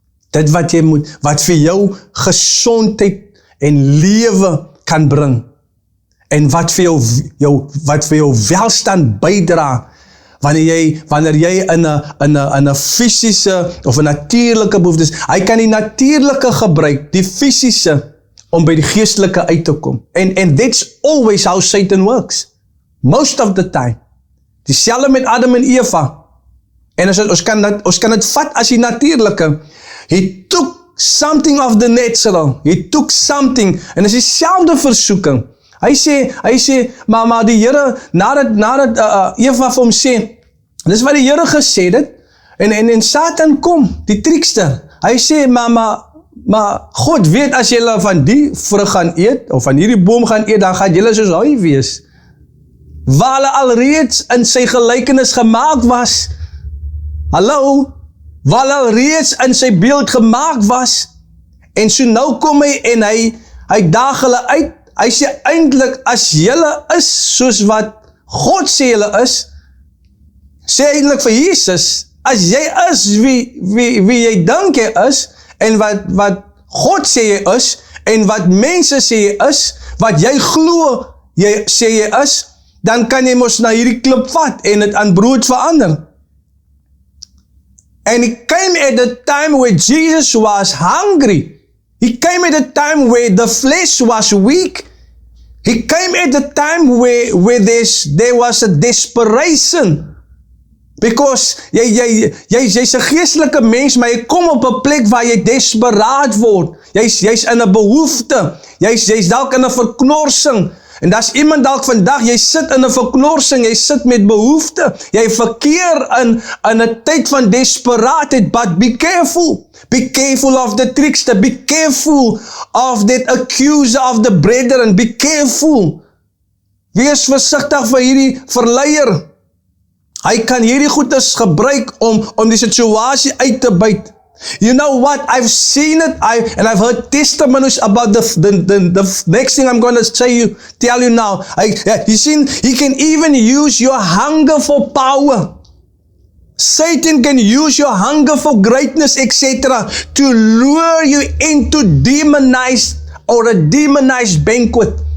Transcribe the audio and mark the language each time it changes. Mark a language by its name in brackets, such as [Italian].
[Afrikaans] Dit wat vir jou gesondheid en lewe kan bring. En wat vir jou welstand bydra, wanneer jy in 'n fisiese of 'n natuurlike behoefte is. Hy kan die natuurlike gebruik, die fisiese, om by die geestelike uit te kom. [English] And that's always how Satan works. Most of the time. [Afrikaans] Dieselfde met Adam en Eva. En ons kan dit vat as die natuurlike. [English] He took something of the natural. He took something. [Afrikaans] En is dieselfde versoeking. Hy sê, maar die Here, nadat Eva vir hom sê, dis wat die Here gesê het, en Satan kom, die trickster. Hy sê, maar God weet as julle van die vrug gaan eet, of van hierdie boom gaan eet, dan gaan julle soos hy wees. Waar hulle alreeds in sy gelykenis gemaak was. Hallo? Waar hulle alreeds in sy beeld gemaak was. En so nou kom hy en hy daag hulle uit. Hy sê eintlik, as julle is soos wat God sê julle is, sê eintlik vir Jesus, as jy is wie jy dink jy is, en wat God sê jy is, en wat mense sê jy is, wat jy glo jy sê jy is, dan kan jy mos na hierdie klip vat en dit aan brood verander. [English] And it came at the time where Jesus was hungry. He came at a time where the flesh was weak. He came at a time where there was a desperation. Because [Afrikaans] jy's 'n geestelike mens, maar jy kom op 'n plek waar jy desperaat word. Jy's in 'n behoefte. Jy's dalk in 'n verknorsing. En daar's iemand dalk vandag, jy sit in 'n verknorsing, jy sit met behoefte. Jy verkeer in 'n tyd van desperaatheid, [English] but be careful. Be careful of the trickster. Be careful of that accuser of the brethren. Be careful. [Afrikaans] Wees versigtig vir hierdie verleier. Hy kan hierdie goedes gebruik om die situasie uit te byt. [English] You know what? I've seen it. And I've heard testimonies about the next thing I'm going to tell you now. You seen, he can even use your hunger for power. Satan can use your hunger for greatness, etc., to lure you into demonized or a demonized banquet.